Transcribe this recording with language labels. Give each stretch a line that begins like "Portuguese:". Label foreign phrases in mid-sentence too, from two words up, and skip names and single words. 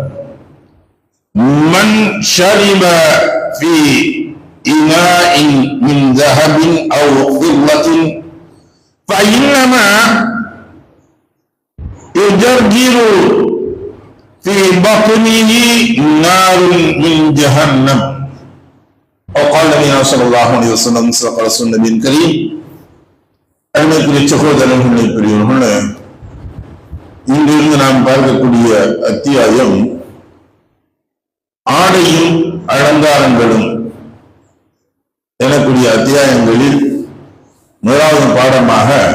Arabic: من شرب في إناء من ذهب أو فضة فإنما يجرجر في بطنه نار من جهنم وقال النبي صلى الله عليه وسلم صدق رسول النبي الكريم
Tamil: அருமைக்குரிய சகோதரர்களே பெரியவர்களே, இங்கிருந்து நாம் பார்க்கக்கூடிய அத்தியாயம் ஆடையும் அலங்காரங்களும் எனக்கூடிய அத்தியாயங்களில் முதலாவது பாடமாக